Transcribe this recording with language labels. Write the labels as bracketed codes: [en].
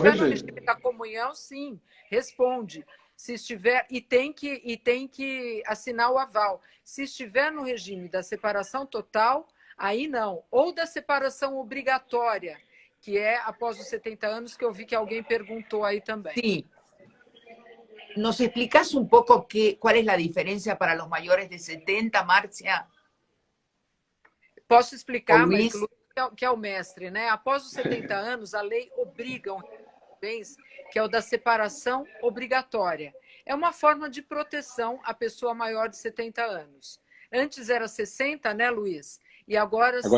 [pt] se estiver no regime da comunhão, sim, responde. Se estiver e tem que assinar o aval. Se estiver no regime da separação total, aí não. Ou da separação obrigatória, que é após os 70 anos, que eu vi que alguém perguntou aí também. Sim. [es] ¿Nos explicas un poco cuál es la diferencia para los mayores de 70, Márcia? [pt] Posso explicar, mas que é o mestre, né? Após os 70 anos, a lei obriga um bens, que é o da separação obrigatória. É uma forma de proteção à pessoa maior de 70 anos. Antes era 60, né, Luiz? E agora são